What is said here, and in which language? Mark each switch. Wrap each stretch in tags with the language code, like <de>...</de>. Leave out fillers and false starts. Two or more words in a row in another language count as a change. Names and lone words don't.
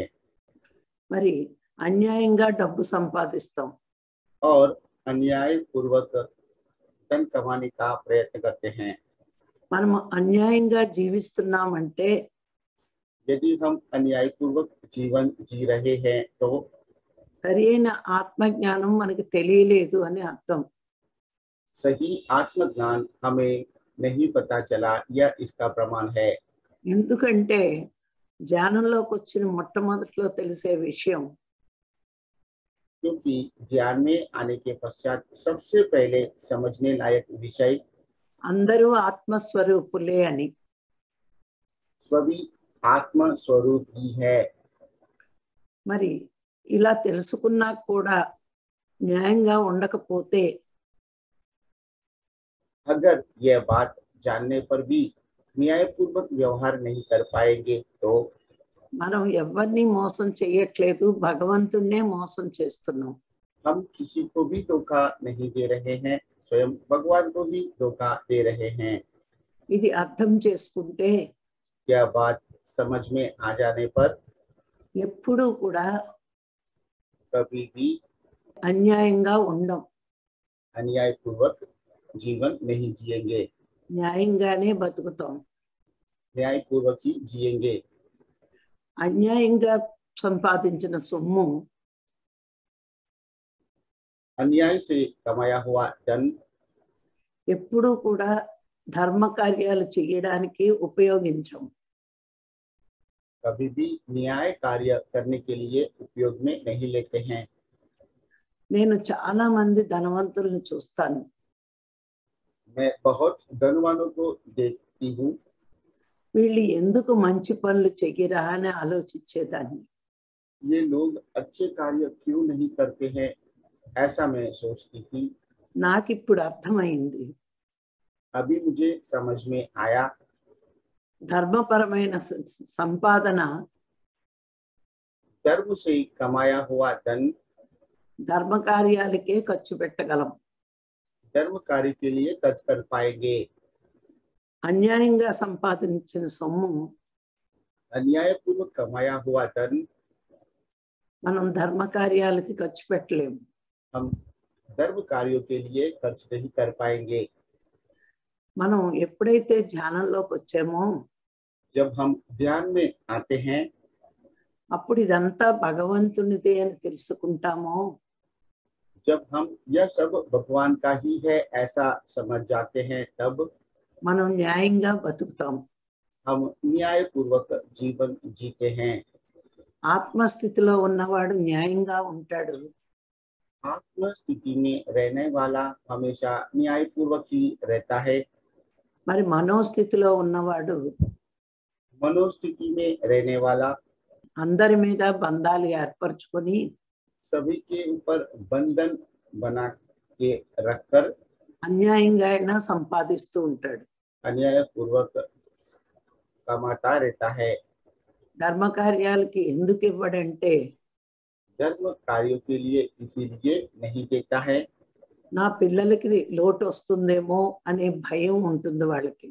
<te>మరి అన్యాయంగా డబ్బు సంపాదిస్తాం.</te> <hi>और अन्याय पूर्वक धन कमाने का प्रयत्न करते हैं।</hi> <te>మనం అన్యాయంగా జీవిస్తున్నామంటే</te> <hi>यदि हम अन्याय पूर्वक जीवन जी रहे हैं तो</hi> <te>సరైన ఆత్మజ్ఞానం మనకి తెలియలేదు అని అర్థం.</te> <hi>सही आत्मज्ञान हमें नहीं पता चला, यह इसका प्रमाण है।</hi> <te>ఎందుకంటే ధ్యానంలోకి వచ్చిన మొట్టమొదట్లో తెలిసే విషయం</te> <hi>क्योंकि ज्ञान में आने के पश्चात सबसे पहले समझने लायक विषय</hi> <te>అందరూ ఆత్మస్వరూపులే అని.</te> <hi>सभी आत्म स्वरूप ही है।</hi> <te>మరి ఇలా తెలుసుకున్నా కూడా న్యాయంగా ఉండకపోతే</te> <hi>अगर यह बात जानने पर भी न्यायपूर्वक व्यवहार नहीं कर पाएंगे तो</hi> <te>మనం ఎవరిని మోసం చేయట్లేదు, భగవంతుడినే మోసం చేస్తున్నాం.</te> <hi>हम किसी को भी धोखा नहीं दे रहे हैं, स्वयं भगवान को ही धोखा दे रहे हैं।</hi> <te>ఇది అర్థం చేసుకుంటే</te> <hi>यह बात समझ में आ जाने पर</hi> <te>ఎప్పుడూ కూడా</te> <hi>कभी भी</hi> <te>అన్యాయంగా ఉండం,</te> <hi>अन्यायपूर्वक जीवन नहीं जिएंगे,</hi> <te>న్యాయంగానే బతుకుతాం.</te> <hi>न्यायपूर्वक ही जिएंगे।</hi> <te>అన్యాయంగా సంపాదించిన సొమ్ము</te> <hi>अन्याय से कमाया हुआ धन</hi> <te>ఎప్పుడూ కూడా ధర్మ కార్యాలు చేయడానికి ఉపయోగించం.</te> <hi>कभी भी न्याय कार्य करने के लिए उपयोग में नहीं लेते हैं।</hi> <te>నేను చాలా మంది ధనవంతులను చూస్తాను.</te> <hi>मैं बहुत धनवानों को देखती हूँ,</hi> <te>వీళ్ళు ఎందుకు మంచి పనులు చెయ్యరా అని ఆలోచించేదాన్ని.</te> <hi>ये लोग अच्छे कार्य क्यों नहीं करते हैं, ऐसा मैं सोचती थी।</hi> <te>నాకు ఇప్పుడు అర్థమైంది.</te> <hi>अभी मुझे समझ में आया</hi> <te>ధర్మపరమైన సంపాదన</te> <hi>धर्म से कमाया हुआ धन</hi> <te>ధర్మ కార్యాలకే ఖర్చు పెట్టగలం.</te> <hi>धर्म कार्य के लिए खर्च कर पाएंगे।</hi> <te>అన్యాయంగా సంపాదించిన సొమ్ము</te> <hi>अन्यायपूर्वक कमाया हुआ धन</hi> <te>మనం ధర్మ కార్యాలకి ఖర్చు పెట్టలేము.</te> <hi>हम धर्म कार्यों के लिए खर्च नहीं कर पाएंगे।</hi> <te>మనం ఎప్పుడైతే ధ్యానంలోకి వచ్చామో</te> <hi>जब हम ध्यान में आते हैं,</hi> <te>అప్పుడు ఇదంతా భగవంతునిదే అని తెలుసుకుంటామో</te> <hi>जब हम यह सब भगवान का ही है ऐसा समझ जाते हैं, तब</hi> <te>మనం న్యాయంగా బతుకుతాం.</te> <hi>हम न्याय पूर्वक जीवन जीते हैं।</hi> <te>ఆత్మస్థితిలో ఉన్నవాడు న్యాయంగా ఉంటాడు.</te> <hi>आत्म स्थिति में रहने वाला हमेशा न्याय पूर्वक ही रहता है।</hi> <te>మరి మనోస్థితిలో ఉన్నవాడు</te> <hi>मनोस्थिति में रहने वाला</hi> <te>అందరి మీద బంధాలు ఏర్పరచుకొని</te> <hi>सभी के ऊपर बंधन बना के रखकर</hi> <te>అన్యాయంగా అయినా సంపాదిస్తూ ఉంటాడు.</te> <hi>अन्याय पूर्वक कमाता रहता है।</hi> <te>ధర్మ కార్యాలకి ఎందుకు ఇవ్వడంటే</te> <hi>धर्म कार्यों के लिए इसीलिए नहीं देता है,</hi> <te>నా పిల్లలకి లోటు వస్తుందేమో అనే భయం ఉంటుంది వాళ్ళకి.</te>